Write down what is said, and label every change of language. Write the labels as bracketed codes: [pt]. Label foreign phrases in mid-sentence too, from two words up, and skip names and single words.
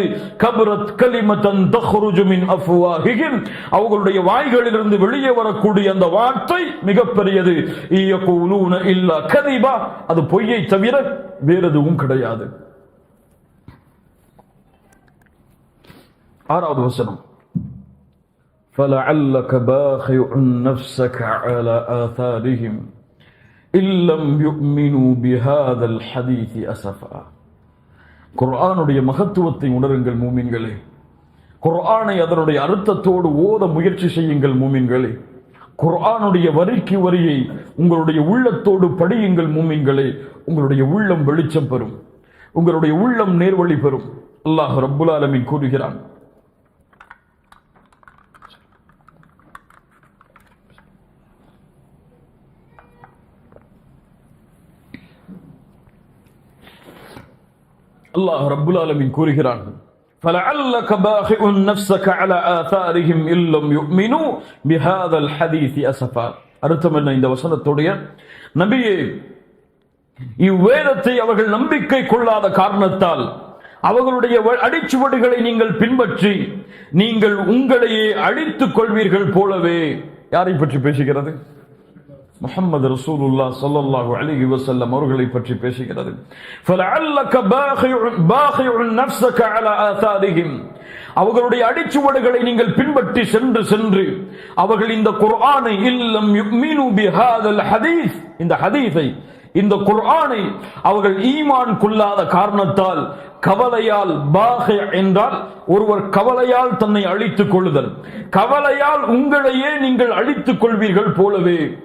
[ar] كبرت كلمة تخرج من أفواههم. [ta] அவர்களுடைய வாய்களிலிருந்து வெளியே வரக்கூடிய அந்த வார்த்தை மிகப்பெரியது. [ar] يقولون إلا كذبا. [ta] அது பொய்யை தவிர வேறு எதுவும் கிடையாது. ஆறாவது வசனம், [ar] فَلَعَلَّكَ بَاخِعٌ نَفْسَكَ عَلَى آثَارِهِمْ إِن لَّمْ يُؤْمِنُوا بِهَذَا الْحَدِيثِ أَسَفًا. [ta] குர்ஆனுடைய மகத்துவத்தை உணருங்கள் மூமின்களே. குர்ஆனை அதனுடைய அர்த்தத்தோடு ஓத முயற்சி செய்யுங்கள் மூமின்களே. குர்ஆனுடைய வரிக்கு வரியை உங்களுடைய உள்ளத்தோடு படியுங்கள் மூமின்களே. உங்களுடைய உள்ளம் வெளிச்சம் பெறும், உங்களுடைய உள்ளம் நேர்வழி பெறும். [ar] الله رب العالمين [ta] கூறுகிறான், [ar] الله رب العالمين [ta] கூறுகிறான், [ar] فَلَعَلَّكَ بَاخِعٌ نَفْسَكَ عَلَى آثَارِهِمْ إِن لَّمْ يُؤْمِنُوا بِهَذَا الْحَدِيثِ أَسَفًا. [ta] அர்த்தம் என்ன இந்த வசனத்துடைய? நபியே, இவ்வேதத்தை அவர்கள் நம்பிக்கை கொள்ளாத காரணத்தால் அவர்களுடைய அடிச்சுவடுகளை நீங்கள் பின்பற்றி நீங்கள் உங்களையே அழித்துக் கொள்வீர்கள் போலவே. யாரை பற்றி பேசுகிறது? முஹம்மது ரசூலுல்லாஹ் [ar] صلى الله عليه وسلم [ta] அவர்களை பற்றி பேசுகிறது. [ar] فَلَعَلَّكَ بَاخِعٌ نَفْسَكَ عَلَى آثَارِهِمْ. [ta] அவர்களுடைய அடிச்சுவடுகளை நீங்கள் பின்பற்றி சென்று அவர்கள் இந்த குர்ஆனை [ar] إن لم يؤمنوا بهذا الحديث, [ta] இந்த ஹதீஸை, இந்த குர்ஆனை அவர்கள் ஈமான் கொள்ளாத காரணத்தால், கவலையால், பாகி என்றால் ஒருவர் கவலையால் தன்னை அழித்துக் கொள்ளுதல், கவலையால் உங்களையே நீங்கள் அழித்துக் கொள்வீர்கள் போலவே.